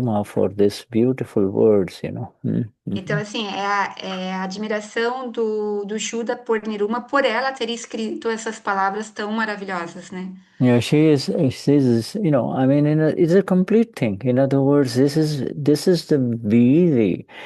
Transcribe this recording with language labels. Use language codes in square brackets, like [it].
[en] Niruma for this beautiful words, [pt] Então, assim, é a admiração do Shuddha por Niruma, por ela ter escrito essas palavras tão maravilhosas, né? [en] Yeah, she's, I mean, it's a complete thing. In other words, this is the Vidhi.